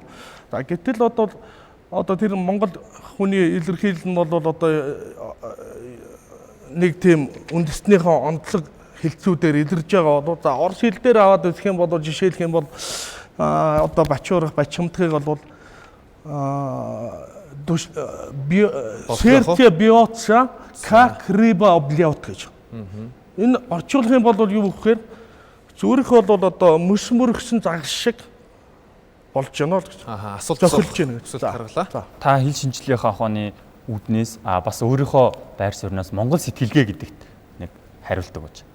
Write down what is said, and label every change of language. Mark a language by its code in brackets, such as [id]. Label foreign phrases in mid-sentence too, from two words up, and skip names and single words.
[mn] За гэтэл одоо тэр монгол хүний илэрхийлэл нь бол одоо нэг тийм үндэснийхээ онцлог хэлцүүдээр илэрж байгаа бол за орос хэл дээр аваад үзэх юм бол жишээлх юм бол одоо бачуурах, бачимдахыг бол [ru] Сердце бьется, как рыба об лед [mn] гэж. Энэ орчуулах юм бол юу гэхээр зүрх бол одоо мөс мөргсөн загас шиг болж байна л гэж. Асуулт зохилж байна гэж харгалаа. Та хэл шинжилгээний ухааны үүднээс бас өөрийнхөө байр сууриас Монгол сэтгэлгээ гэдэгт нэг хариулдаг гэж.